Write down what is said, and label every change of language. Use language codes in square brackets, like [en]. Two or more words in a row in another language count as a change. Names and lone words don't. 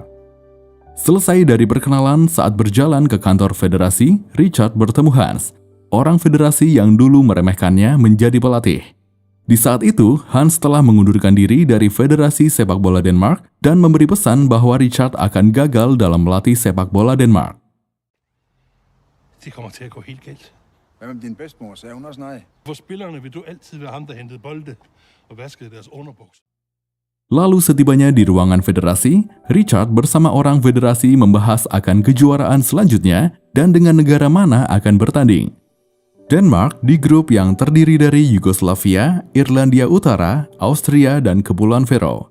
[id] Selesai dari perkenalan, saat berjalan ke kantor federasi, Richard bertemu Hans, orang federasi yang dulu meremehkannya menjadi pelatih. Di saat itu, Hans telah mengundurkan diri dari Federasi Sepak Bola Denmark dan memberi pesan bahwa Richard akan gagal dalam melatih sepak bola Denmark. [da] Det kommer til at gå helt galt. Hvad med din bedstemor? Sagde hun også nej? For spillerne vil du altid være ham, der hentede bolde og vaskede deres underbuks. [id] Lalu setibanya di ruangan federasi, Richard bersama orang federasi membahas akan kejuaraan selanjutnya dan dengan negara mana akan bertanding. Denmark di grup yang terdiri dari Yugoslavia, Irlandia Utara, Austria, dan Kepulauan Faroe.